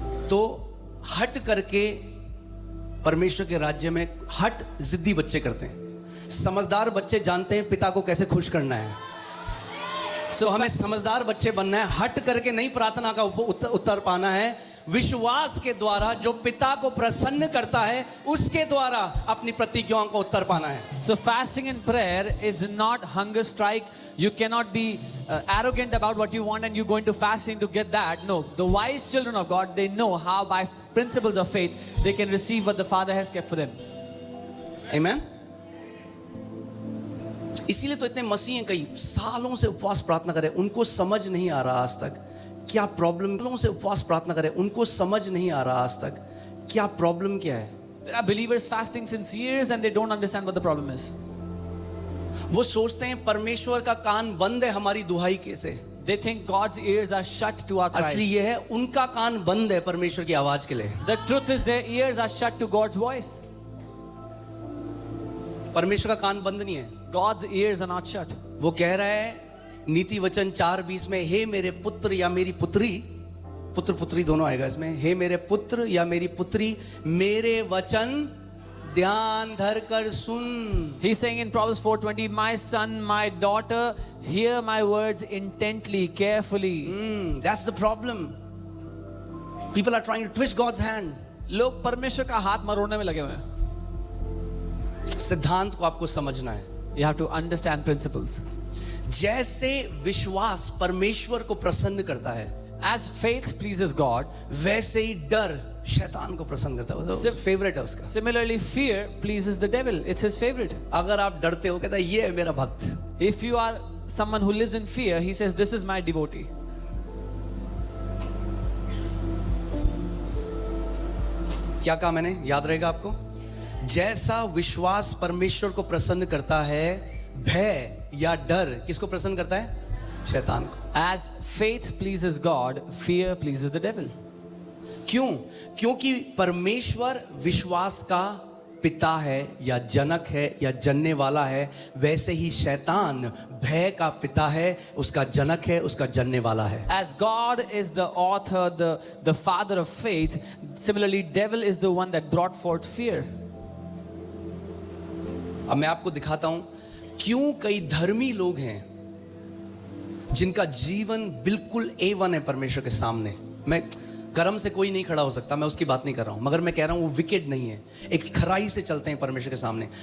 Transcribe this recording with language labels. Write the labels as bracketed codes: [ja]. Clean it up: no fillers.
[hi] तो हट करके परमेश्वर के राज्य में हट जिद्दी बच्चे करते हैं. समझदार बच्चे जानते हैं पिता को कैसे खुश करना है. तो हमें समझदार बच्चे बनना है. हट करके नहीं प्रार्थना का उत्तर पाना है. विश्वास के द्वारा जो पिता को प्रसन्न करता है उसके द्वारा अपनी प्रतिज्ञाओं को उत्तर पाना है. [en] So fasting and prayer is not hunger strike. You cannot be arrogant about what you want and you go into fasting to get that. No, the wise children of God, they know how by principles of faith they can receive what the Father has kept for them. Amen. [hi] इसीलिए तो इतने मसीह हैं, कई सालों से उपवास प्रार्थना करें, उनको समझ नहीं आ रहा आज तक क्या प्रॉब्लम. सालों से उपवास प्रार्थना करें, उनको समझ नहीं आ रहा आज तक क्या प्रॉब्लम क्या है. [en] There are believers fasting since years and they don't understand what the problem is. [hi] वो सोचते हैं परमेश्वर का कान बंद है हमारी दुहाई के से. [en] They think God's ears are shut to our [hi] असली [en] cries. [hi] ये है उनका कान बंद है परमेश्वर की आवाज के लिए. [en] The truth is their ears are shut to God's voice. [hi] परमेश्वर का कान बंद नहीं है. [en] God's ears are not shut. [hi] वो कह रहा है नीति वचन 4:20 में, हे मेरे पुत्र या मेरी पुत्री, पुत्र पुत्री दोनों आएगा इसमें, हे मेरे पुत्र या मेरी पुत्री, मेरे वचन ध्यान धर कर सुन. [en] He's saying in Proverbs 4:20, my son, my daughter, hear my words intently, carefully. That's the problem. People are trying to twist God's hand. [hi] लोग परमेश्वर का हाथ मरोड़ने में लगे हुए हैं. सिद्धांत को आपको समझना है. [en] You have to understand principles. [hi] जैसे विश्वास परमेश्वर को प्रसन्न करता है, [en] As faith pleases God, [hi] वैसे ही डर शैतान को प्रसन्न करता है. वो फेवरेट है उसका. [en] similarly fear pleases the devil. It's his favorite. [hi] अगर आप डरते हो, कहता है ये है मेरा भक्त. [en] If you are someone who lives in fear, he says this is my devotee. [hi] क्या कहा मैंने, याद रहेगा आपको? जैसा विश्वास परमेश्वर को प्रसन्न करता है, भय या डर किसको प्रसन्न करता है? शैतान को. [en] As faith pleases God, fear pleases the devil. [hi] क्यों? क्योंकि परमेश्वर विश्वास का पिता है या जनक है या जनने वाला है, वैसे ही शैतान भय का पिता है, उसका जनक है, उसका जनने वाला है. [en] As God is the author, the father of faith, similarly devil is the one that brought forth fear. [hi] अब मैं आपको दिखाता हूं क्यों कई धर्मी लोग हैं जिनका जीवन बिल्कुल A1 है परमेश्वर के सामने. मैं कर्म से कोई नहीं खड़ा हो सकता, मैं उसकी बात नहीं कर रहा हूं, मगर मैं कह रहा हूं वो विकेट नहीं है, एक खराई से चलते हैं परमेश्वर के सामने.